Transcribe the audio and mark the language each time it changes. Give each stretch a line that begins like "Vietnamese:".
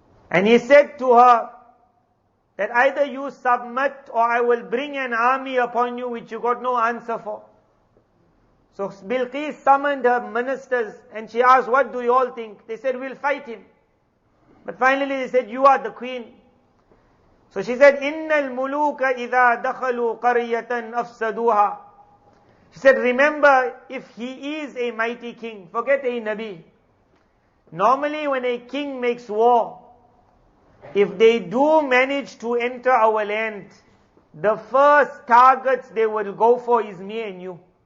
English: And he said to her that either you submit or I will bring an army upon you which you got no answer for. So Bilqis summoned her ministers and she asked, what do you all think? They said, we'll fight him. But finally they said, you are the queen. So she said,
Arabic: إِنَّ الْمُلُوكَ إِذَا دَخَلُوا قَرْيَةً أَفْسَدُوهَا.
English: She said, remember, if he is a mighty king, forget a Nabi. Normally when a king makes war, if they do manage to enter our land, the first targets they will go for is me and you.